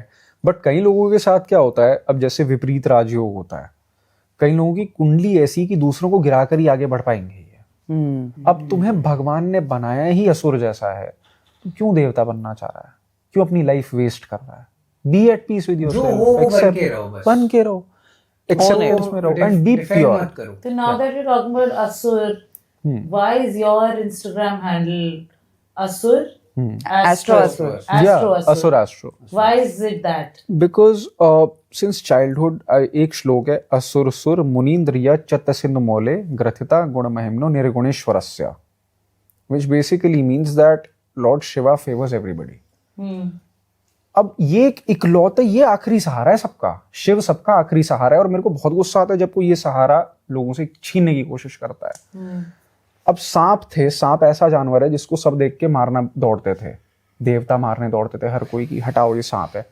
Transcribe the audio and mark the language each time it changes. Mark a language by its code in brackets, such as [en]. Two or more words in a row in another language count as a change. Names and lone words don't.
[hi] बट कई लोगों के साथ क्या होता है, अब जैसे विपरीत राजयोग होता है, कई लोगों की कुंडली ऐसी कि दूसरों को गिराकर ही आगे बढ़ पाएंगे ये. अब तुम्हें भगवान ने बनाया ही असुर जैसा है, तो क्यों देवता बनना चाह रहा है? क्यों अपनी [en] life waste [hi] कर रहा है? [en] Be at peace with [hi] जो हो वो बन के रहो बस. बन के रहो, एक्सेप्टेंस में रहो, [en] and be [hi] Defend प्योर. मत करो. [en] So now that you're talking about Asur, why is your Instagram handle Asur? Astro Asur. Astro Asur. असुर एस्ट्रो. Why is it that? because since childhood [hi] एक श्लोक है, [sa] असुर सुर मुनीन्द्रिय चतसिंध मौले ग्रथिता गुण महिम्नो निर्गुणेश्वरस्य, [en] which basically means that Lord Shiva favors everybody. [hi] अब ये एक इकलौता, ये आखिरी सहारा है सबका. शिव सबका आखिरी सहारा है. और मेरे को बहुत गुस्सा आता है जब कोई ये सहारा लोगों से छीनने की कोशिश करता है. अब सांप थे, सांप ऐसा जानवर है जिसको सब देख के मारना दौड़ते थे, देवता मारने दौड़ते थे हर कोई की, हटाओ ये सांप है.